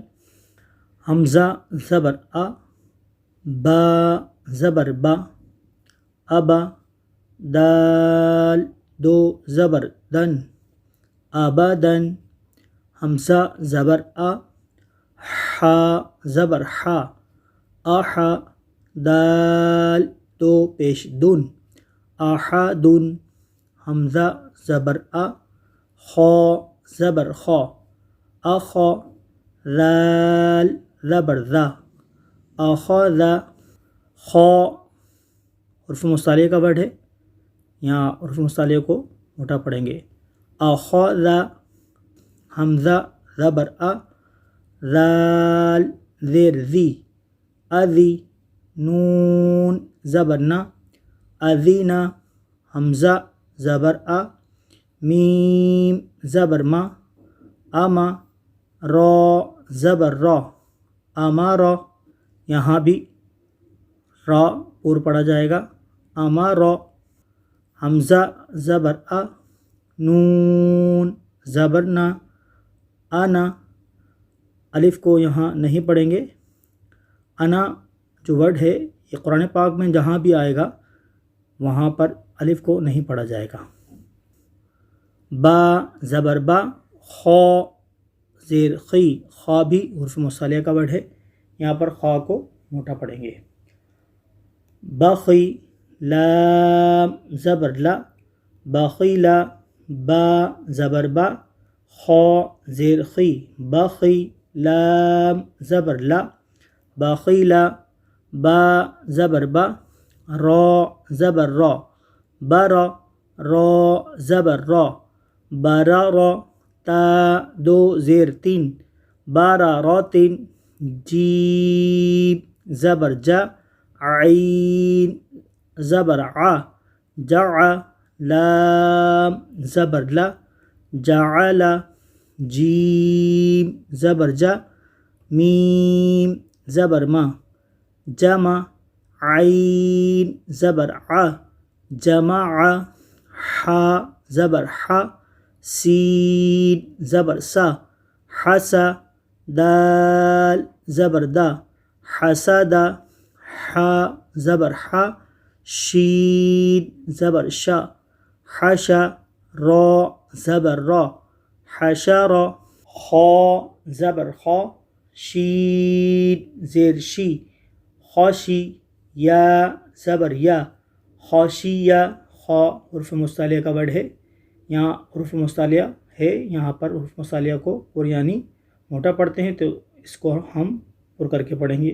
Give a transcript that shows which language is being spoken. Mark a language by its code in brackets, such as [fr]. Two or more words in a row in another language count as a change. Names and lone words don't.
[hi] हमज़ा ज़बर आ, बा ज़बर बा, अबा दाल दो ज़बर दन, आबादन। हमज़ा ज़बर आ, हा ज़बर हा, आहा दाल दो पेश दुन, आहादुन। हमज़ा ज़बर आ, खौ ज़बर खौ, आखौ दाल ज़बर ज़ा, आखौज़ा। खौ हुर्फ़ मुस्तालिया का वर्ड है। यहाँ हुर्फ़ मुस्तालिया को मोटा पढ़ेंगे। आखौज़ा। हमज़ा ज़बर आ, ज़ाल ज़ेर ज़ी, अज़ी नून ज़बर ना, अज़ीना। हमज़ा ज़बर आ, मीम ज़बर मा, आमा रौ ज़बर रौ, अमारा। यहाँ भी रौ पूर्व पढ़ा जाएगा, अमारा। हमज़ा ज़बर आ, नून ज़बर ना, आना। अलिफ को यहाँ नहीं पढ़ेंगे। अना जो वर्ड है ये कुरान पाक में जहाँ भी आएगा वहाँ पर अलिफ को नहीं पढ़ा जाएगा। बा ज़बर बा, खौ ज़ेर खी, खौ भी हुर्फ़ मुस्तालिया का वर्ड है। यहाँ पर खौ को मोटा पढ़ेंगे। बखी लाम ज़बर ला, बखीला, बा ज़बर बा, खौ ज़ेर खी, बखी लाम ज़बर ला, बखीला, बा ज़बर बा, रौ ज़बर रौ, बरा, रौ ज़बर रौ, बरारा। ता दो ज़ेर तीन, बारा रौ तीन। जीम ज़बर जा, आइन ज़बर आ, जा। लाम ज़बर ला, जाअला। जीम ज़बर जा, मीम ज़बर मा, जमा। आइन ज़बर आ, जमा। हा ज़बर हा, सीन ज़बर सा, हसा। दाल ज़बर दा, हसदा। हा ज़बर हा, शीन ज़बर शा, हशा। रौ ज़बर रौ, हशरा। खौ ज़बर खौ, शीन ज़ेर शी, खौशी। या ज़बर या, खौशिया। खौ हुर्फ़ मुस्तालिया का वर्ड है। यहाँ हुर्फ़ मुस्तालिया है। यहाँ पर हुर्फ़ मुस्तालिया को पुर यानी मोटा पढ़ते हैं तो इसको हम पुर करके पढ़ेंगे।